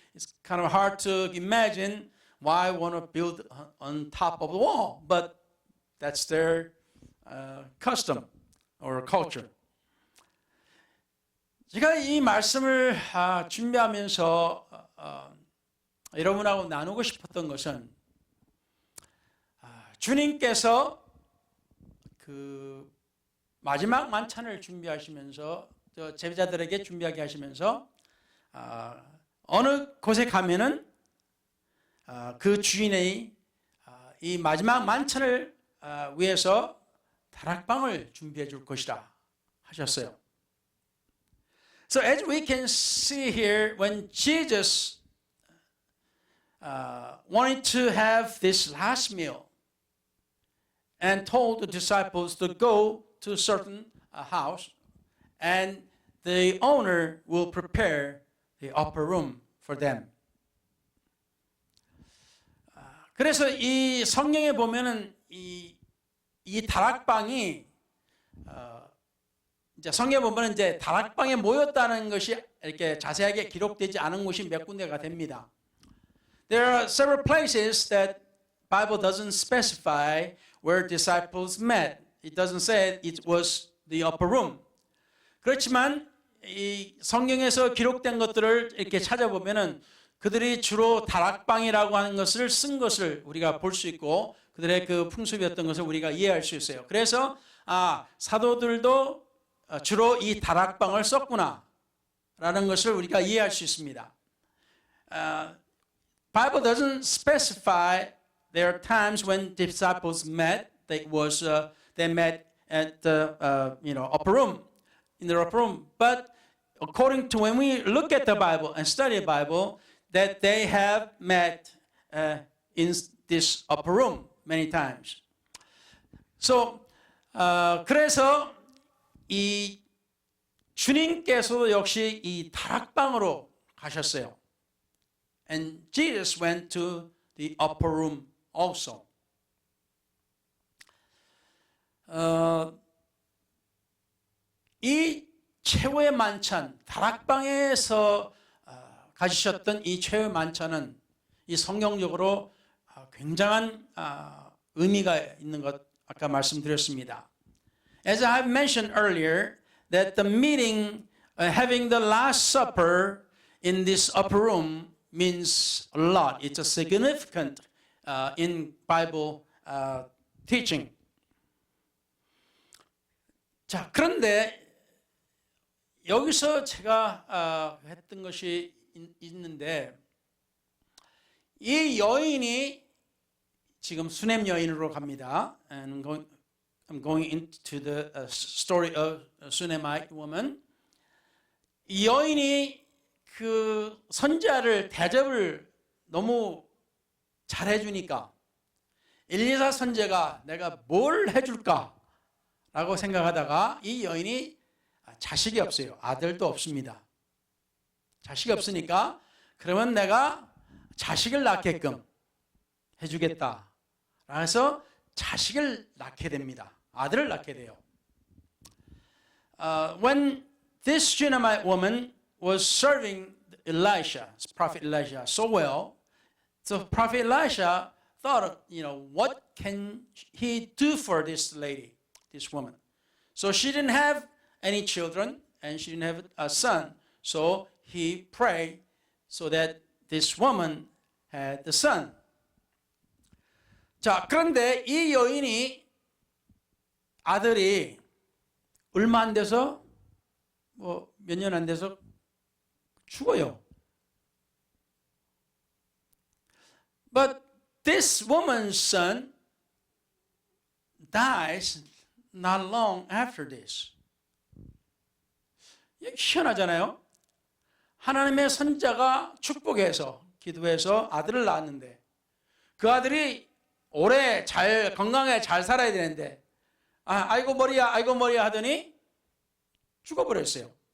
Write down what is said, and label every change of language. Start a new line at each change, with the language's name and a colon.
English: It's kind of hard to imagine why want to build on top of the wall, but that's their custom or culture.
Korean: 제가 이 말씀을 준비하면서 여러분하고 나누고 싶었던 것은 주님께서 그 마지막 만찬을 준비하시면서 제자들에게 준비하게 하시면서 어느 곳에 가면은 그 주인의 이 마지막 만찬을 위해서 다락방을 준비해 줄 것이라 하셨어요.
English: So as we can see here, when Jesus wanted to have this last meal and told the disciples to go to a certain house, and the owner will prepare the upper room for them.
Korean: 그래서 이 성경에 보면은 이 다락방이 이제 성경에 보면 이제 다락방에 모였다는 것이 이렇게 자세하게 기록되지 않은 곳이 몇 군데가 됩니다.
English: There are several places that Bible doesn't specify where disciples met. It doesn't say it was the upper room.
Korean: 그렇지만 이 성경에서 기록된 것들을 이렇게 찾아보면은 그들이 주로 다락방이라고 하는 것을 쓴 것을 우리가 볼 수 있고 그들의 그 풍습이었던 것을 우리가 이해할 수 있어요. 그래서 사도들도 주로 이 다락방을 썼구나라는 것을 우리가 이해할 수 있습니다.
English: Bible doesn't specify there are times when disciples met. They met at the upper room, in the upper room. But according to when we look at the Bible and study the Bible, that they have met in this upper room many times.
Korean: So 그래서 이 주님께서도 역시 이 다락방으로 가셨어요.
English: And Jesus went to the upper room also.
Korean: 이 최후의 만찬, 다락방에서 가지셨던 이 최후의 만찬은 이 성경적으로 굉장한 의미가 있는 것 아까 말씀드렸습니다.
English: As I have mentioned earlier, that the meeting, having the Last Supper in this upper room means a lot. It's a significant in Bible teaching.
Korean: 자, 그런데 여기서 제가 했던 것이 있는데 이 여인이 지금 수넴 여인으로 갑니다.
English: And I'm going into the story of a Shunammite woman.
Korean: 이 여인이 그 선지자를 대접을 너무 잘해주니까 엘리사 선지자가 내가 뭘 해줄까라고 생각하다가 이 여인이 자식이 없어요. 아들도 없습니다. 자식이 없으니까 그러면 내가 자식을 낳게끔 해주겠다. 그래서 자식을 낳게 됩니다. 아들을 낳게 돼요.
English: When this Shunammite woman was serving Elisha, Prophet Elisha, so well, so Prophet Elisha thought, what can he do for this lady, this woman? So she didn't have any children and she didn't have a son. So he prayed so that this woman had the son.
Korean: 자, 그런데 이 여인이 아들이 얼마 안 돼서 몇 년 안 돼서 죽어요.
English: But this woman's son dies not long after this.
Korean: 희한하잖아요. 하나님의 선지자가 축복해서 기도해서 아들을 낳았는데 그 아들이 오래 건강하게 잘 살아야 되는데 아이고 머리야 하더니 죽어버렸어요.